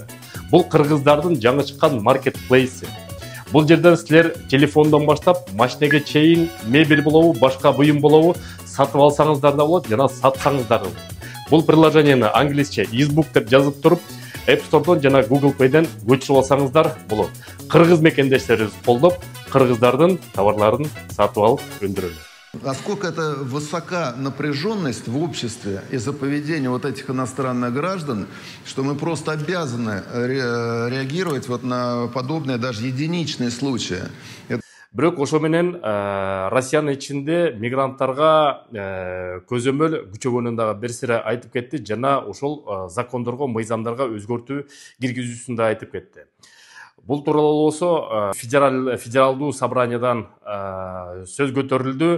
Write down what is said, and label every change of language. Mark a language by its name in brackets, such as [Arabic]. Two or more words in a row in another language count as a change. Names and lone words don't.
[Kyrgyz] Бул кыргыздардын жаңы чыккан маркетплейси. Бул жерден силер телефондон баштап машинеге чейин мебель болобу, башка буюм болобу сатып алсаңыздар да болот, жана сатсаңыздар да болот. Бул приложениени англисче Избук деп жазып туруп, App Store'дон жана Google Play'ден көчүрүп алсаңыздар болот. Кыргыз мекендештерибиз колдоп, кыргыздардын товарларын сатып алып өндүрөлөт. [Russian] Насколько это высока напряженность в обществе из-за поведения вот этих иностранных граждан, что мы просто обязаны реагировать вот на подобные даже единичные случаи. [Kyrgyz] Бирок ошо менен Россиянын ичинде мигранттарга көзөмөл күчөгөнүн дагы бир сыйра айтып кетти, жана ошол закондорго, мыйзамдарга өзгөртүү киргизүүсүн да айтып кетти. Бул тууралуу болсо федералдуу собраниядан сөз көтөрүлдү.